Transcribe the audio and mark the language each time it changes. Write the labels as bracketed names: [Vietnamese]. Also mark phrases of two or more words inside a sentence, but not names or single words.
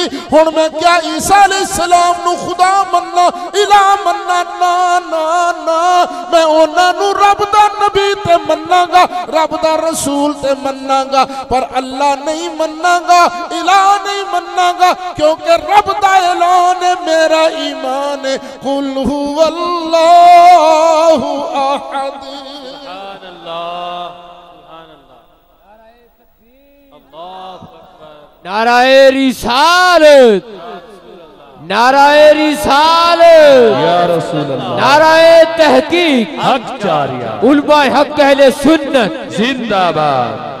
[Punjabi] ہن میں کیا عیسیٰ علیہ السلام نوں خدا منناں، الٰہ منناں? نا نا نا، میں اوہناں نوں رب دا نبی تے منّاں گا، رب دا رسول تے منّاں گا، پر اللہ نہیں منّاں گا، الٰہ نہیں منّاں گا، کیونکہ رب دا اعلان ہے، میرا ایمان ہے. [Arabic] قل هو الله أحد. سبحان الله, [Urdu] نعرۂ رسالت، نعرۂ رسالت [Arabic] يا رسول الله, [Urdu] نعرۂ تحقیق حق جاریہ، علماء حق اہل سنت زندہ باد.